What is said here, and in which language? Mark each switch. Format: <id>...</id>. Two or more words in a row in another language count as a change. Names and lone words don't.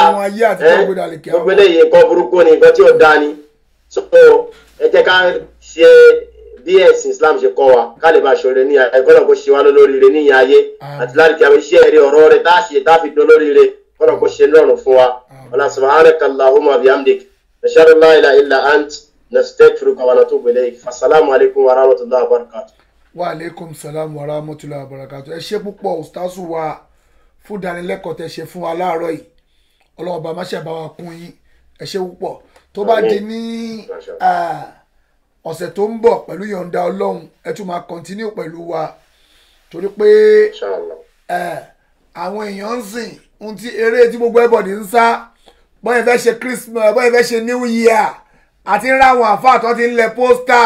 <yo>àwọn ayé àti tó gbé dalẹ̀ kí á. gbogbo eléyìí nǹkan burúkú ni nǹkan tí ò dá ni. so ẹ jẹ́ ká ṣe bí ẹ̀sìn Islam ṣe kọ́ wa ká lè bá aṣọre ní ẹ̀kọ́nà kó ṣe wá lóríire ní ayé àti láti kí àwọn iṣẹ́ eré ọ̀rọ̀ rẹ̀ tá a ṣe tá a fi dán lóríire kọ́nà kó ṣe lọ́rùn fún wa.</yo> <ar>ولا سبحانك اللهم بحمدك نشهد أن لا إله إلا أنت نستغفرك و نتوب إليك. السلام عليكم و رحمة الله و بركاته. و عليكم السلام و رحمة الله و بركاته.</ar> <yo>ẹ ṣé púpọ̀ ustazu wa fún ìdánilẹ́kọ̀ọ́ tẹ́ ṣe fún wa láàárọ̀ yìí Ọlọ́run bá má ṣe bá wa kún yín ẹ ṣé púpọ̀ tó bá di ní ọ̀sẹ̀ tó ń bọ̀ pẹ̀lú yọ̀ǹda Ọlọ́run ẹ tún máa continue pẹ̀lú wa torí pé àwọn èèyàn ń sìn ohun tí eré tí gbogbo everybody ń sá bọ́yẹ̀ fẹ́ ṣe Christmas bọ́yẹ̀ fẹ́ ṣe New Year àti ń ráwọn àfáà tó ti ń lẹ pósítà</yo>